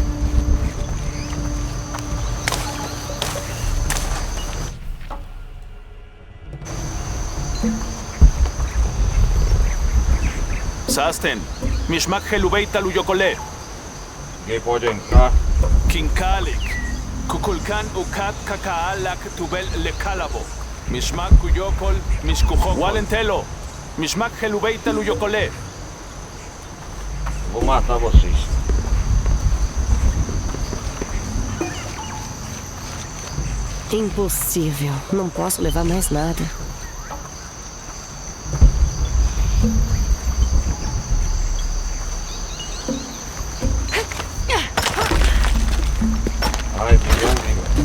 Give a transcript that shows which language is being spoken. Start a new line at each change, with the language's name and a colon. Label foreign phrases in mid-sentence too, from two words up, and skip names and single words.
Portuguese: Sasten, Mishmak Helubeita Luyokole, Ninguém pode entrar. Kinkalik, Kukulkan Ukat Kakaalak Tubel Lekalabo, Mishmak Kuyokol, Mishkuhok, Walentelo, Mishmak Helubeita Luyokole. Vou matar vocês. Impossível. Não posso levar mais nada. Ai, meu amigo.